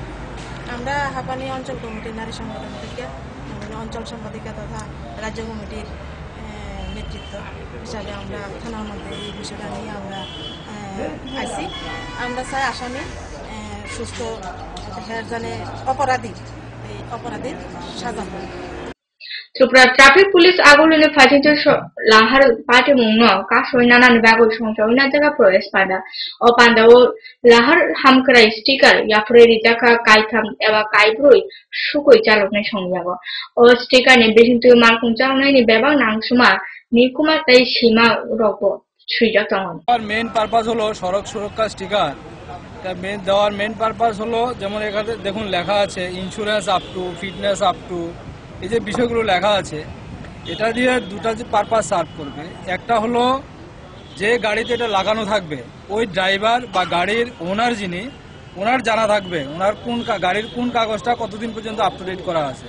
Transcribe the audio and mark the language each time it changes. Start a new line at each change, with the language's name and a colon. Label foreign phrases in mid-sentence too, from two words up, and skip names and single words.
Bangla: আমরা হাপানিয়া অঞ্চল কমিটির নারী সংগঠন থেকে অঞ্চল সম্পাদিকা তথা রাজ্য কমিটির নেতৃত্ব হিসাবে আমরা থানার মধ্যে এই বিষয়টা নিয়ে আমরা আইছি। আমরা চাই আসামি সুস্থ জানে অপরাধী এই অপরাধীর সাজা হয়।
Kok Borok: Tripura traffic police agulune fajinjo lahar pate mungno ka soinanan bagol songsoina jaga proes pada o panda o lahar hamkrai sticker yapre rijaka kaitham eba kaibroi sukoi chalokne songjago o sticker ne besintu malkun chalonai ni bebang nangsuma nikuma tai sima robo সুইজা তখন
Bangla: আর
English: main purpose
Bangla: হলো সড়ক সুরক্ষা স্টিকার। মেইন দেওয়ার
English: main purpose
Bangla: হলো যেমন এখানে দেখুন লেখা আছে
English: insurance up to, fitness up to,
Bangla: এই যে বিষয়গুলো লেখা আছে এটা দিয়ে দুটা যে
English: purpose serve
Bangla: করবে। একটা হলো যে গাড়িতে এটা লাগানো থাকবে ওই ড্রাইভার বা গাড়ির ওনার যিনি ওনার জানা থাকবে ওনার কোন গাড়ির কোন কাগজটা কতদিন পর্যন্ত
English: up to date
Bangla: করা আছে।